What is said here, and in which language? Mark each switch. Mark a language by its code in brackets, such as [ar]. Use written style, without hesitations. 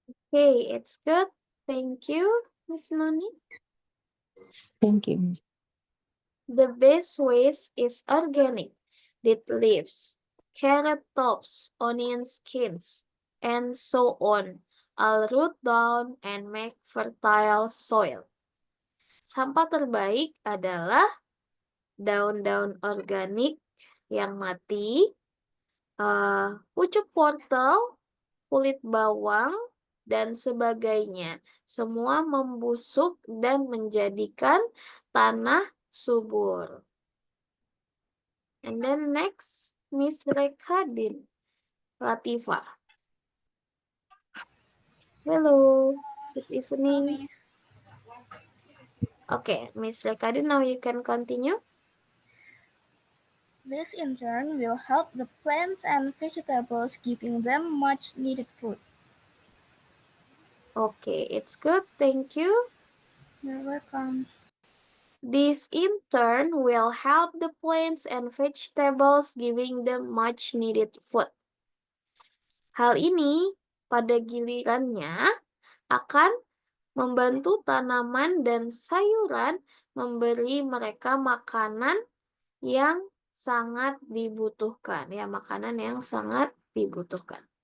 [en] Okay, it's good. Thank you, Miss Noni. Thank you, Miss. The best waste is organic. Dead leaves, carrot tops, onion skins, and so on. All root down and make fertile soil. [id] Sampah terbaik adalah daun-daun organik yang mati, pucuk wortel, kulit bawang, dan sebagainya. Semua membusuk dan menjadikan tanah subur. [en] And then next, Miss Rekadin Latifa. Hello, good evening. Okay, Miss Rekadin, now you can continue. This in turn will help the plants and vegetables, giving them much needed food. Okay, it's good. Thank you. You're welcome. This in turn will help the plants and vegetables, giving them much needed food. [id] Hal ini pada gilirannya akan membantu tanaman dan sayuran, memberi mereka makanan yang sangat dibutuhkan. Ya, makanan yang sangat dibutuhkan.